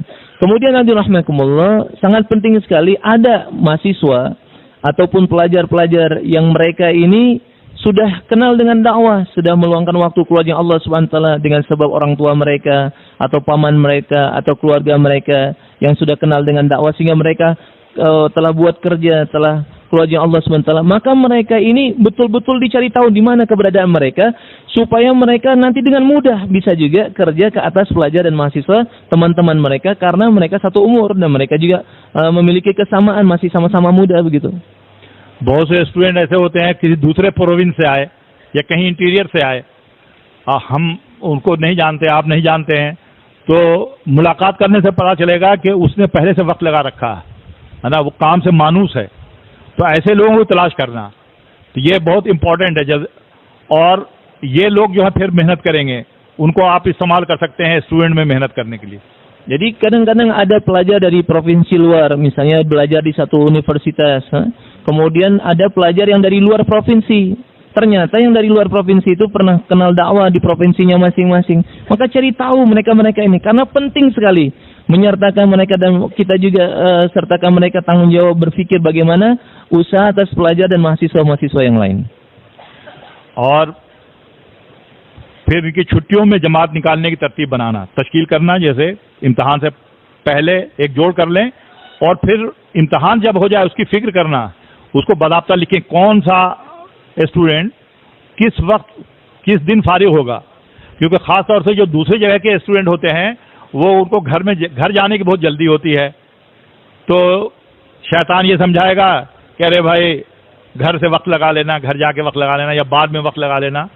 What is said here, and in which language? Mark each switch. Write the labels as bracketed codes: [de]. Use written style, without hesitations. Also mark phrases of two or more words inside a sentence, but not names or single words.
[id] Kemudian rahmatullah, sangat penting sekali ada mahasiswa ataupun pelajar-pelajar yang mereka ini sudah kenal dengan dakwah, sudah meluangkan waktu keluarga [ar] الله سبحانه وتعالى [id] dengan sebab orang tua mereka atau paman mereka atau keluarga mereka yang sudah kenal dengan dakwah, sehingga mereka telah buat kerja, telah keluarga Allah SWT, maka mereka ini betul-betul dicari tahu di mana keberadaan mereka, supaya mereka nanti dengan mudah bisa juga kerja ke atas pelajar dan mahasiswa teman-teman mereka, karena mereka satu umur dan mereka juga memiliki kesamaan, masih sama-sama muda begitu. [hi] बहुत से स्टूडेंट ऐसे होते हैं किसी दूसरे प्रोविंस से आए या कहीं इंटीरियर से आए, हम उनको नहीं जानते, आप नहीं जानते हैं, तो मुलाकात करने से पता चलेगा कि उसने पहले से वक्त लगा रखा है ना, वो काम से मानूस है। तो ऐसे लोगों को तलाश करना, तो ये बहुत इम्पोर्टेंट है। और ये लोग जो है फिर मेहनत करेंगे, उनको आप इस्तेमाल कर सकते हैं स्टूडेंट में मेहनत करने के लिए। [id] Jadi kadang-kadang ada pelajar dari provinsi luar, misalnya belajar di satu universitas, kemudian ada pelajar yang dari luar provinsi. Ternyata yang dari luar provinsi itu pernah kenal dakwah di provinsinya masing-masing. Maka cari tahu mereka-mereka ini, karena penting sekali menyertakan mereka, dan kita juga sertakan mereka tanggung jawab berpikir bagaimana usaha atas pelajar dan mahasiswa-mahasiswa yang lain. [hi] और फिर इनकी छुट्टियों में जमात निकालने की तरतीब बनाना, तश्कील करना, जैसे इम्तहान से पहले एक जोड़ कर लें, और फिर इम्तहान जब हो जाए उसकी फिक्र करना, उसको बाकायदा लिखें कौन सा स्टूडेंट किस वक्त किस दिन फारिग होगा, क्योंकि ख़ास तौर से जो दूसरी जगह के स्टूडेंट होते हैं वो उनको घर जाने की बहुत जल्दी होती है, तो शैतान ये समझाएगा कि अरे भाई घर से वक्त लगा लेना, घर जाके वक्त लगा लेना, या बाद में वक्त लगा लेना।